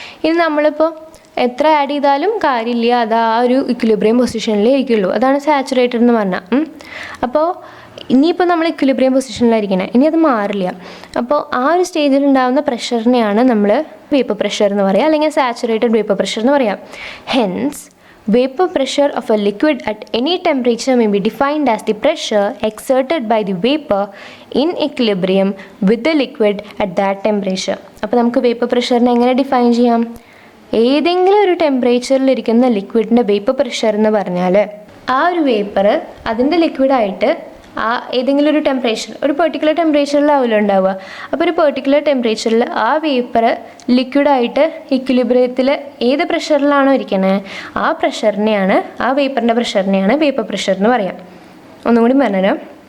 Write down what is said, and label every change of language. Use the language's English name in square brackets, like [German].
[Malayalam] ഇത് നമ്മളിപ്പോൾ എത്ര ആഡ് ചെയ്താലും കാര്യമില്ല, അത് ആ ഒരു ഇക്വിലിബ്രിയം പൊസിഷനിലേ ഇരിക്കുള്ളൂ. അതാണ് സാച്ചുറേറ്റഡ് എന്ന് പറഞ്ഞാൽ. അപ്പോൾ ഇനിയിപ്പോൾ നമ്മൾ ഇക്വിലിബ്രിയം പൊസിഷനിലായിരിക്കണേ, ഇനി അത് മാറില്ല. അപ്പോൾ ആ ഒരു സ്റ്റേജിൽ ഉണ്ടാകുന്ന പ്രഷറിനെയാണ് നമ്മൾ വേപ്പർ പ്രഷർ എന്ന് പറയുക, അല്ലെങ്കിൽ സാച്ചുറേറ്റഡ് വേപ്പർ പ്രഷർ എന്ന് പറയാം. [English] Hence vapor pressure of a liquid at any temperature may be defined as the pressure exerted by the vapor in equilibrium with the liquid at that temperature. [Malayalam] അപ്പോൾ നമുക്ക് vapour പ്രഷറിനെ എങ്ങനെ define ചെയ്യാം? ഏതെങ്കിലും ഒരു ടെമ്പറേച്ചറിലിരിക്കുന്ന ലിക്വിഡിൻ്റെ vapour pressure എന്ന് പറഞ്ഞാൽ ആ ഒരു വേപ്പർ അതിൻ്റെ ലിക്വിഡായിട്ട് ആ ഏതെങ്കിലും ഒരു ടെമ്പറേച്ചർ, ഒരു പെർട്ടിക്കുലർ ടെമ്പറേച്ചറിലാവില്ല ഉണ്ടാവുക. അപ്പോൾ ഒരു പെർട്ടിക്കുലർ ടെമ്പറേച്ചറിൽ ആ വേപ്പർ ലിക്വിഡായിട്ട് ഇക്വിലിബ്രിയത്തിൽ ഏത് പ്രഷറിലാണോ ഇരിക്കണേ ആ പ്രഷറിനെയാണ്, ആ വേപ്പറിൻ്റെ പ്രഷറിനെയാണ് വേപ്പർ പ്രഷർ എന്ന് പറയാം. ഒന്നും കൂടി പറഞ്ഞുതരാം.